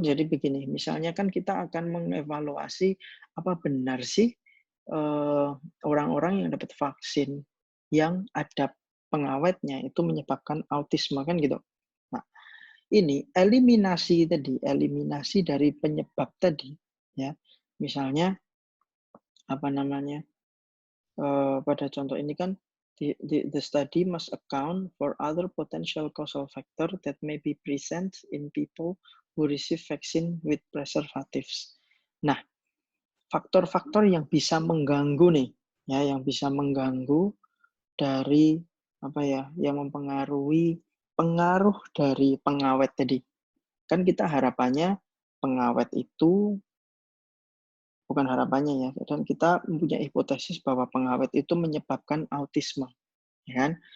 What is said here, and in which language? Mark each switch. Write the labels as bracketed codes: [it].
[id] Jadi begini, misalnya kan kita akan mengevaluasi apa benar sih orang-orang yang dapat vaksin yang ada pengawetnya itu menyebabkan autisme kan gitu. Nah, ini eliminasi dari penyebab tadi, ya. Misalnya apa namanya? Pada contoh ini kan [en] the study must account for other potential causal factor that may be present in people who receive vaccine with preservatives. [id] Nah, faktor-faktor yang bisa mengganggu nih, ya, yang bisa mengganggu dari apa ya, yang mempengaruhi pengaruh dari pengawet tadi. Kan kita harapannya pengawet itu bukan harapannya ya, dan kita mempunyai hipotesis bahwa pengawet itu menyebabkan autisme, ya kan?